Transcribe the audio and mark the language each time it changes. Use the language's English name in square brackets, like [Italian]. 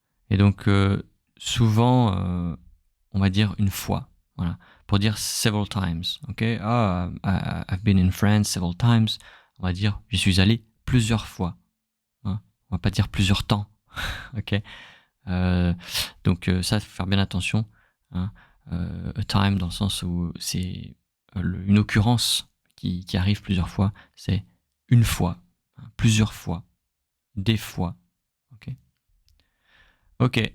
[French] Et donc, souvent, on va dire une fois. Voilà. Pour dire [English] several times. Ok. I've been in France several times. [French] On va dire j'y suis allé plusieurs fois. Hein. On va pas dire plusieurs temps. Ok. Donc ça, faut faire bien attention. Hein. [English] A time [French] dans le sens où c'est une occurrence qui arrive plusieurs fois. C'est une fois, hein, plusieurs fois, des fois. Ok. Ok.